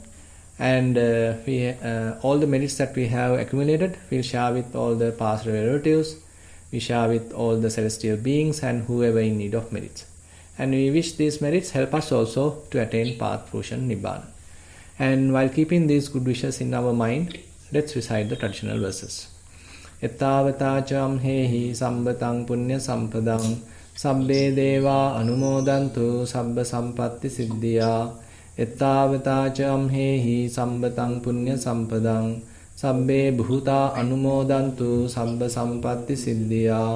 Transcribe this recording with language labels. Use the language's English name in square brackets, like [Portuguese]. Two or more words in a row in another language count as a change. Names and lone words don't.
[English] And all the merits that we have accumulated, we'll share with all the past relatives, we share with all the celestial beings and whoever in need of merits. And we wish these merits help us also to attain path fruition nibbana. And while keeping these good wishes in our mind, let's recite the traditional verses. [Pali] Ettavata hehi sambatang punya sampadang sabbe deva anumodantu sabba sampatti siddhya. Ettavata hehi sambatang punya sampadang sabbe bhuta anumodantu sabba sampatti siddhya.